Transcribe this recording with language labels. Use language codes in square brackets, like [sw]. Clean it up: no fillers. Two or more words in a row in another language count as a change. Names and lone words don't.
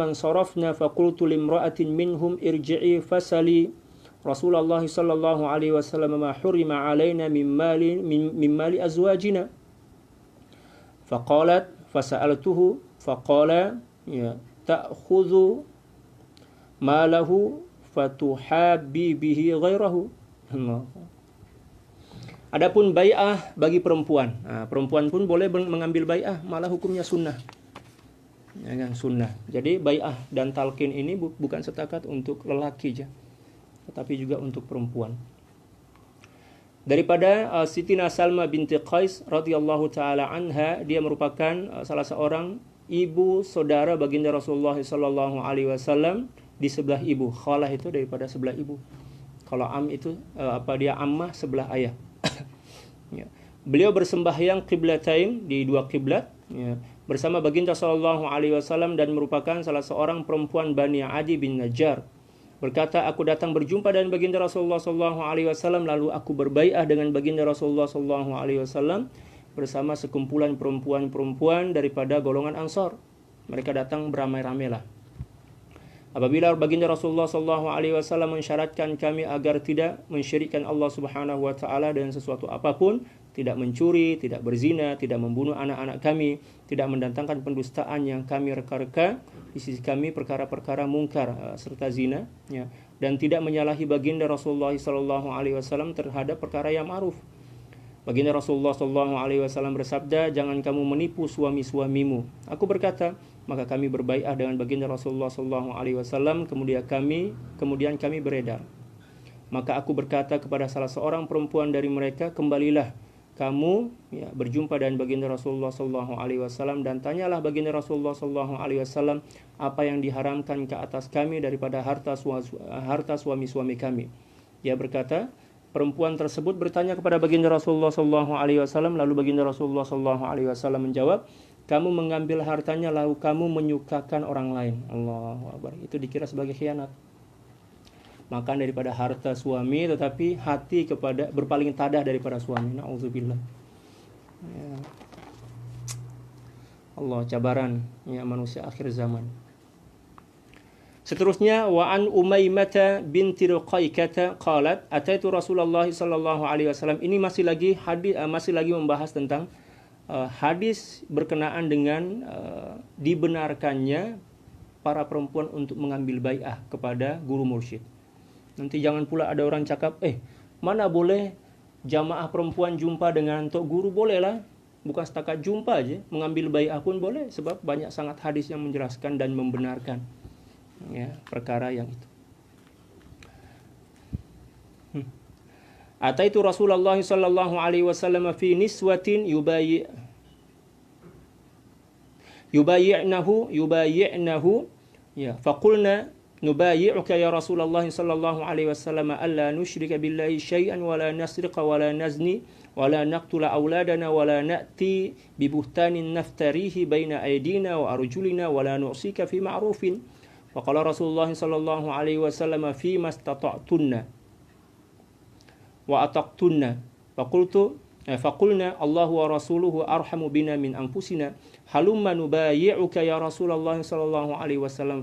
[ar] انصرفنا فقلت لامرأة منهم ارجعي فسلي رسول الله صلى الله عليه وسلم ما حرم علينا من مال أزواجنا فقالت فسألته فقال تأخذ ماله فتحابي به غيره. [ms] Adapun bai'ah bagi perempuan, perempuan pun boleh mengambil bai'ah, malah hukumnya sunnah. Yang sunnah. Jadi bai'ah dan talqin ini bukan setakat untuk lelaki aja, tetapi juga untuk perempuan. Daripada Sitina Salma binti Qais [ar] رضي الله تعالى عنها, [ms] dia merupakan salah seorang ibu saudara baginda Rasulullah [ar] صلى الله عليه وسلم [ms] di sebelah ibu. Khalah itu daripada sebelah ibu. Kalau am itu dia ammah sebelah ayah. Ya. Beliau bersembahyang qiblatain di dua kiblat, ya, bersama baginda sallallahu alaihi wasallam dan merupakan salah seorang perempuan Bani Adi bin Najjar. Berkata, aku datang berjumpa dengan baginda Rasulullah [ar] صلى الله عليه وسلم, [ms] lalu aku berbai'ah dengan baginda Rasulullah [ar] صلى الله عليه وسلم [ms] bersama sekumpulan perempuan-perempuan daripada golongan Ansar. Mereka datang beramai-ramai lah. Apabila baginda Rasulullah [ar] صلى الله عليه وسلم [ms] mensyaratkan kami agar tidak mensyirikkan [ar] الله سبحانه وتعالى [ms] dengan sesuatu apapun, tidak mencuri, tidak berzina, tidak membunuh anak-anak kami, tidak mendatangkan pendustaan yang kami reka-reka di sisi kami, perkara-perkara mungkar serta zina, ya, dan tidak menyalahi baginda Rasulullah [ar] صلى الله عليه وسلم [ms] terhadap perkara yang ma'ruf. Baginda Rasulullah [ar] صلى الله عليه وسلم [ms] bersabda, jangan kamu menipu suami-suamimu. Aku berkata, maka kami berbai'ah dengan baginda Rasulullah [ar] صلى الله عليه وسلم, [ms] kemudian kami beredar. Maka aku berkata kepada salah seorang perempuan dari mereka, kembalilah kamu, ya, berjumpa dengan baginda Rasulullah [ar] صلى الله عليه وسلم [ms] dan tanyalah baginda Rasulullah [ar] صلى الله عليه وسلم [ms] apa yang diharamkan ke atas kami daripada harta suami-suami kami. Dia berkata, perempuan tersebut bertanya kepada baginda Rasulullah [ar] صلى الله عليه وسلم, [ms] lalu baginda Rasulullah [ar] صلى الله عليه وسلم [ms] menjawab, kamu mengambil hartanya lalu kamu menyukakan orang lain. [ar] الله أكبر. [ms] Itu dikira sebagai khianat. Makan daripada harta suami tetapi hati berpaling tadah daripada suami. Nauzubillah. Ya. Allah, cabaran ya manusia akhir zaman. [ar] Seterusnya وعن أميمة بنت رقيقة قالت أتيت رسول الله صلى الله عليه وسلم. [ms] Ini masih lagi membahas tentang hadis berkenaan dengan dibenarkannya para perempuan untuk mengambil bai'ah kepada guru mursyid. Nanti jangan pula ada orang cakap, mana boleh jamaah perempuan jumpa dengan tok guru? Bolehlah, bukan setakat jumpa aja, mengambil bai'ah pun boleh, sebab banyak sangat hadis yang menjelaskan dan membenarkan perkara yang itu. [ar] أتيت رسول الله صلى الله عليه وسلم في نسوة يبايعنه فقلنا نبايعك يا رسول الله صلى الله عليه وسلم ألا نشرك بالله شيئا ولا نسرق ولا نزني ولا نقتل أولادنا ولا نأتي ببهتان نفتريه بين أيدينا وأرجلنا ولا نعصيك في معروف. فقال رسول الله صلى الله عليه وسلم فيما استطعتن وأطقتن فقلنا الله ورسوله أرحم بنا من أنفسنا هلم نبايعك يا رسول الله صلى الله عليه وسلم.